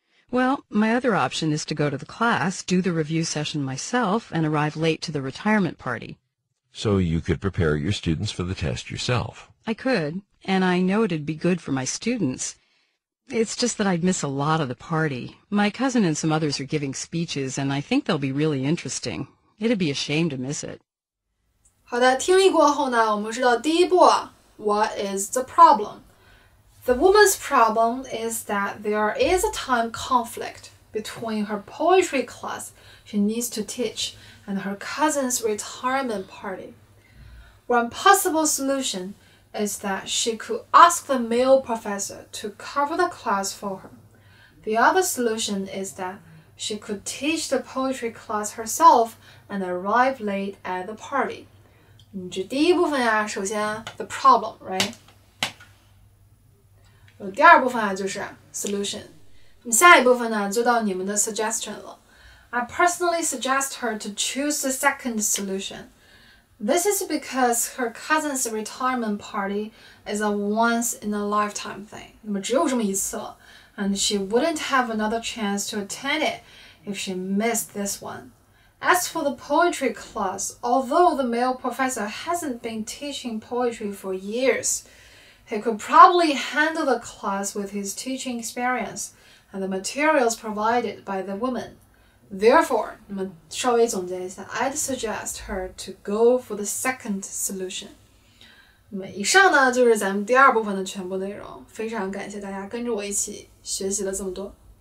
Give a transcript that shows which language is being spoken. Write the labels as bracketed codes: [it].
[en] Well, my other option is to go to the class, do the review session myself, and arrive late to the retirement party. So you could prepare your students for the test yourself. I could, and I know it'd be good for my students. It's just that I'd miss a lot of the party. My cousin and some others are giving speeches, and I think they'll be really interesting. It'd be a shame to miss it. [zh] 好的，听力过后呢，我们知道第一步啊 ， [en] What is the problem? The woman's problem is that there is a time conflict between her poetry class she needs to teach and her cousin's retirement party. One possible solution is that she could ask the male professor to cover the class for her. The other solution is that she could teach the poetry class herself and arrive late at the party. [zh] 这第一部分呀，首先 [en] the problem, right? [zh] 第二部分啊就是 solution。下一部分呢就到你们的 suggestion 了。 [en] I personally suggest her to choose the second solution. This is because her cousin's retirement party is a once-in-a-lifetime thing. [zh] 那么只有这么一次了 [en] and she wouldn't have another chance to attend it if she missed this one. As for the poetry class, although the male professor hasn't been teaching poetry for years, he could probably handle the class with his teaching experience and the materials provided by the woman. Therefore, [zh] 那么稍微总结一下 [en] I'd suggest her to go for the second solution. [zh] 那么以上呢就是咱们第二部分的全部内容，非常感谢大家跟着我一起学习了这么多。